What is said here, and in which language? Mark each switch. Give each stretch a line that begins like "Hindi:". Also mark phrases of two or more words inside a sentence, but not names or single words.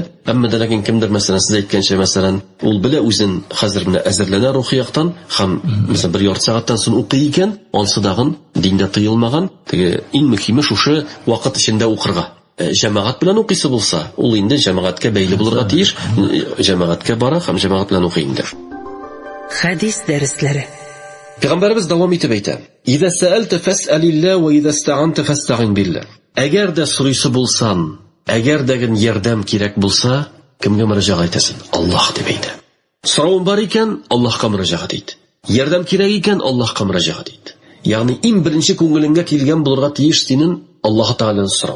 Tatar: Әмма дә ләкин кемдер, мәсәлән, сез әйткәнчә, мәсәлән, ул белә үзен хәзер менә әзерләнә рухи яктан, һәм мәсәлән, бер ярты сәгатьтән соң укый икән, ансы дагын диндә тыелмаган. Теге иң мөһиме шушы вакыт эчендә укырга. Җәмәгать белән укыйсы булса, ул инде җәмәгатькә бәйле булырга тиеш, җәмәгатькә бара һәм җәмәгать белән укый инде. Хәдис дәресләре. Пәйгамбәрбез дәвам итеп әйтә:
Arabic: "إذا سألت فاسأل الله وإذا استعنت فاستعن بالله."
Tatar: Әгәр дә сорыйсы булсаң, әгәр дәгән ярдәм кирәк булса, кемгә мөрәҗәгать итәсең? Аллаһ дип әйтә. Сорау бар икән, Аллаһка мөрәҗәгать ит. Ярдәм кирәк икән, Аллаһка мөрәҗәгать ит. Ягъни иң беренче күңелеңгә килгән булырга тиеш синең Аллаһ Тәгаләне сорау.